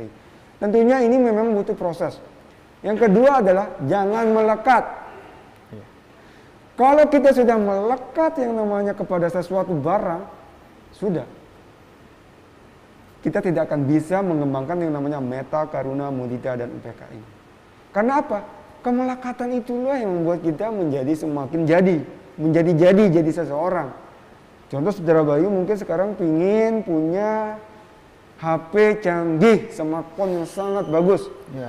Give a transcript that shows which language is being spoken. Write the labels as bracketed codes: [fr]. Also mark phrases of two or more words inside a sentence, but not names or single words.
[id] Tentunya ini memang butuh proses. Yang kedua adalah jangan melekat. Kalau kita sudah melekat yang namanya kepada sesuatu barang, sudah. Kita tidak akan bisa mengembangkan yang namanya metta, karuna, mudita, dan upeka ini. Karena apa? Kemelekatan itulah yang membuat kita menjadi semakin jadi seseorang. Contoh saudara Bayu mungkin sekarang pingin punya HP canggih, smartphone yang sangat bagus. Iya.